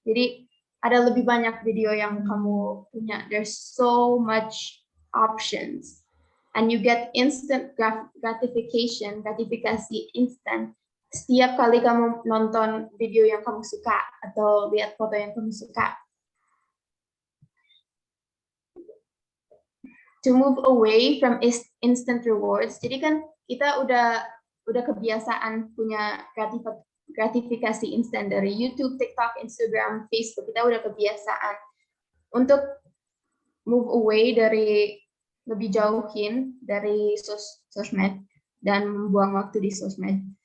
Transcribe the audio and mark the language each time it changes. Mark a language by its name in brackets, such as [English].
[Indonesian] Jadi ada lebih banyak video yang kamu punya. [English] There's so much options, and you get instant gratification, [Indonesian] gratifikasi instant. Setiap kali kamu nonton video yang kamu suka atau lihat foto yang kamu suka. [English] To move away from instant rewards. [Indonesian] Jadi kan kita udah kebiasaan punya gratifikasi instan dari YouTube, TikTok, Instagram, Facebook. Kita udah kebiasaan untuk [English] move away [Indonesian] dari lebih jauhin dari sosmed dan membuang waktu di sosmed.